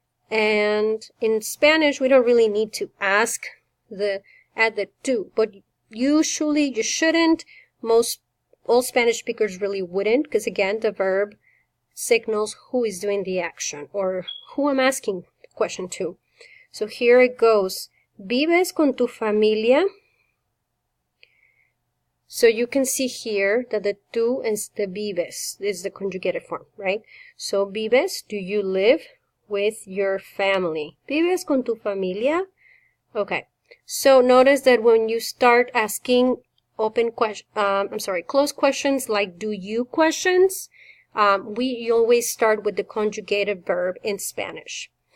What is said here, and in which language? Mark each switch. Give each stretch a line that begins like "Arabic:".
English: And in Spanish, we don't really need to add the to, but usually you shouldn't. All Spanish speakers really wouldn't, because again, the verb signals who is doing the action or who I'm asking the question to. So here it goes.
Spanish: ¿Vives con tu familia?
English: So you can see here that the tú is the vives, is the conjugated form, right? So vives, do you live with your family?
Spanish: ¿Vives con tu familia?
English: Okay. So notice that when you start asking closed questions like do you questions, you always start with the conjugated verb in Spanish.